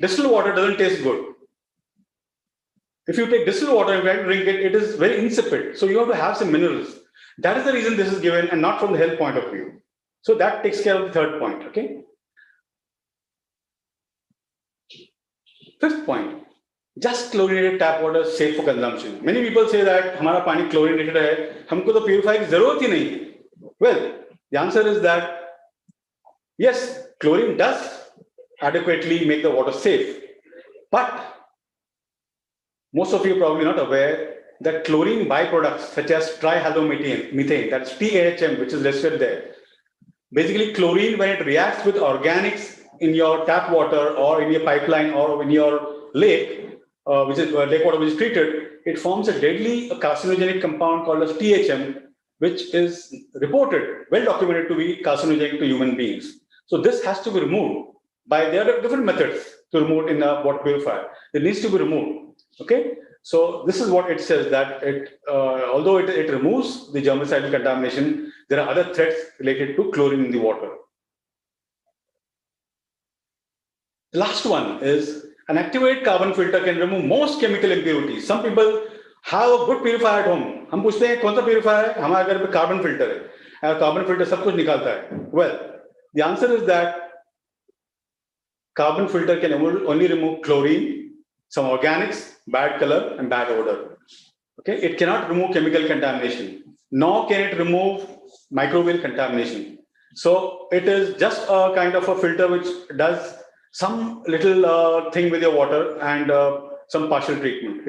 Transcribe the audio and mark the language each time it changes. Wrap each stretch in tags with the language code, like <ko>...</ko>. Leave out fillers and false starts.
<en>Distilled water doesn't taste good. If you take distilled water and try to drink it, it is very insipid. So you have to have some minerals. That is the reason this is given, and not from the health point of view. So that takes care of the third point. Okay. Fifth point: just chlorinated tap water is safe for consumption.</en> <hi>Many people say that हमारा पानी chlorinated है, हमको तो purify की जरूरत ही नहीं है.</hi> <en>Well, the answer is that yes, chlorine does adequately make the water safe, but most of you are probably not aware that chlorine byproducts such as trihalometane, that's TAHM, which is listed there. Basically, chlorine, when it reacts with organics in your tap water or in your pipeline or in your lake, which is lake water which is treated, it forms a deadly carcinogenic compound called as THM, which is reported, well documented, to be carcinogenic to human beings. So this has to be removed. There are different methods to remove it in a water purifier. It needs to be removed. Okay. So this is what it says, that although it removes the germicidal contamination, there are other threats related to chlorine in the water. The last one is an activated carbon filter can remove most chemical impurities. Some people have a good purifier at home.</en> <hi>हम पूछते हैं कौन सा purifier है? हमारे घर पे carbon filter है. Carbon filter सब कुछ निकालता है.</hi> <en>Well, the answer is that carbon filter can only remove chlorine, some organics, bad color, and bad odor. Okay, it cannot remove chemical contamination, nor can it remove microbial contamination. So it is just a kind of a filter which does some little thing with your water and some partial treatment.</en>